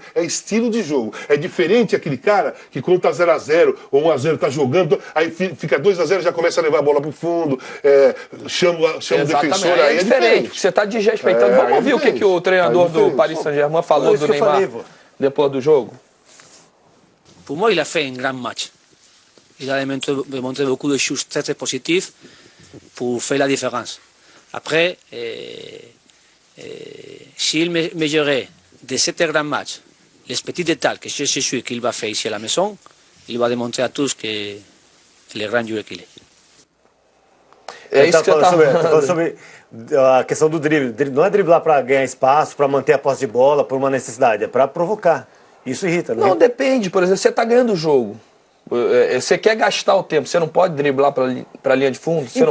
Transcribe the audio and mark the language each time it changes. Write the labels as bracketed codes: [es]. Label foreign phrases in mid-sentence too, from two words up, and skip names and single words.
[pt] É estilo de jogo. É diferente aquele cara que quando tá 0-0 ou 1-0 tá jogando, aí fica 2-0 já começa a levar a bola pro fundo, chama o defensor. Aí é diferente. Você tá desrespeitando. Vamos ouvir o que o treinador do Paris Saint-Germain falou do Neymar depois do jogo? [fr] Pour moi, il a fait un grand match. Il a démontré beaucoup de choses très très positives pour faire la différence. Après, s'il mesurait de cet grand match les petits détails que je suis sûr qu'il va faire ici à la maison, il va démontrer à tous que le grand joueur qu'il est. [pt] É isso que eu tava falando sobre a questão do drible. Não é driblar para ganhar espaço, para manter a posse de bola, por uma necessidade, é para provocar. Isso irrita, né? Não, depende. Por exemplo, você tá ganhando o jogo. Você quer gastar o tempo, você não pode driblar para a linha de fundo, você